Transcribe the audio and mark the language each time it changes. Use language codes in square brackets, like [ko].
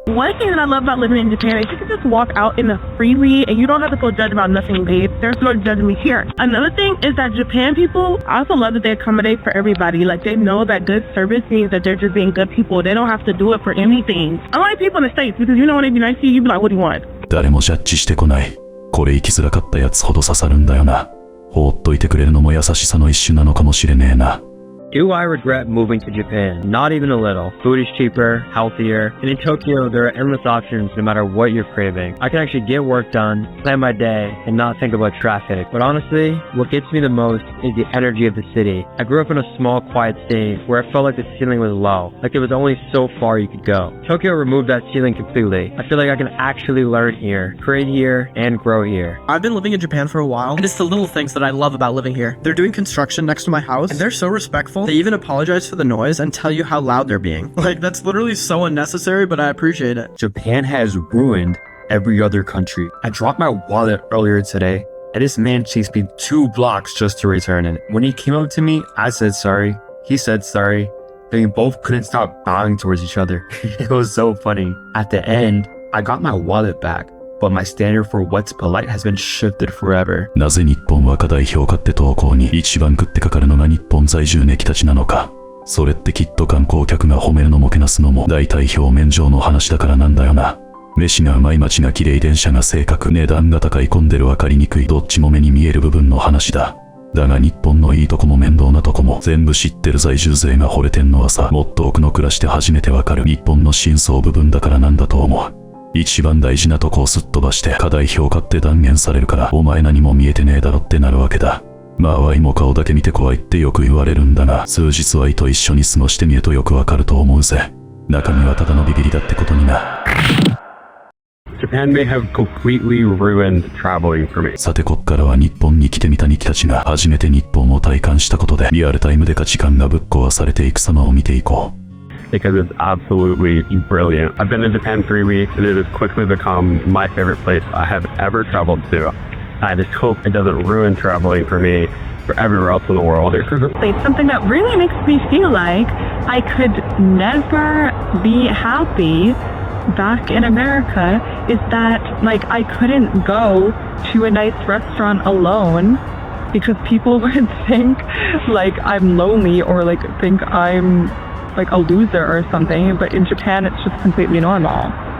[en] One thing that I love about living in Japan is you can just walk out in the freely and you don't have to feel judged about nothing, babe. There's no judging me here. Another thing is that Japan people, I also love that they accommodate for everybody. Like, they know that good service means that they're just being good people. They don't have to do it for anything. I like people in the States because, you know, when they be nice to you, you be like, what do you want? [ja] 誰もジャッジしてこない。これ生きづらかったやつほど刺さるんだよな。放っといてくれるのも優しさの一種なのかもしれねえな。 [en] Do I regret moving to Japan? Not even a little. Food is cheaper, healthier, and in Tokyo there are endless options no matter what you're craving. I can actually get work done, plan my day, and not think about traffic. But honestly, what gets me the most is the energy of the city. I grew up in a small, quiet city where I felt like the ceiling was low, like there was only so far you could go. Tokyo removed that ceiling completely. I feel like I can actually learn here, create here, and grow here. I've been living in Japan for a while, and it's the little things that I love about living here. They're doing construction next to my house, and they're so respectful. They even apologize for the noise and tell you how loud they're being. Like, that's literally so unnecessary, but I appreciate it. Japan has ruined every other country. I dropped my wallet earlier today, and this man chased me 2 blocks just to return it. When he came up to me, I said sorry. He said sorry. Then we both couldn't stop bowing towards each other. It was so funny. At the end, I got my wallet back, but my standard for what's polite has been shifted forever. [ja] なぜ日本は過大評価って投稿に一番食ってかかるのが日本在住ネキたちなのか。それってきっと観光客が褒めるのもけなすのも大体表面上の話だからなんだよな。飯がうまい街が綺麗電車が正確値段が高い混んでる分かりにくいどっちも目に見える部分の話だ。だが日本のいいとこも面倒なとこも全部知ってる在住勢が惚れてんのはさ、もっと奥の暮らして初めてわかる日本の真相部分だからなんだと思う。一番大事なとこをすっ飛ばして過大評価って断言されるからお前何も見えてねえだろってなるわけだ。まあワイも顔だけ見て怖いってよく言われるんだが、数日ワイと一緒に過ごしてみるとよくわかると思うぜ。中身はただのビビりだってことにな。 [en] Japan may have completely ruined traveling for me. [ja] さてこっからは日本に来てみた日たちが初めて日本を体感したことでリアルタイムで価値観がぶっ壊されていく様を見ていこう。 [en] Because it's absolutely brilliant. I've been in Japan 3 weeks and it has quickly become my favorite place I have ever traveled to. I just hope it doesn't ruin traveling for me for everywhere else in the world. Something that really makes me feel like I could never be happy back in America is that, like, I couldn't go to a nice restaurant alone because people would think like I'm lonely or like think I'm like a loser or something, but in Japan it's just completely normal.